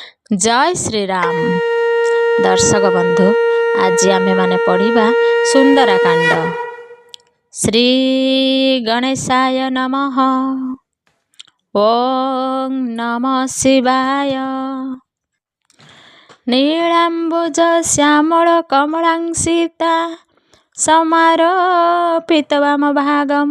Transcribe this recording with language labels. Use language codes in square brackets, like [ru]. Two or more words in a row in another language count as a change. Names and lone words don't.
[or] ଜୟ ଶ୍ରୀ ରାମ। ଦର୍ଶକ ବନ୍ଧୁ, ଆଜି ଆମେ ମାନେ ପଢ଼ିବା ସୁନ୍ଦରକାଣ୍ଡ। [sa] श्री गणेशाय नमः। ओं नमः शिवाय। नीलांबुज श्यामल कमलांसिता समारोपितवाम भागम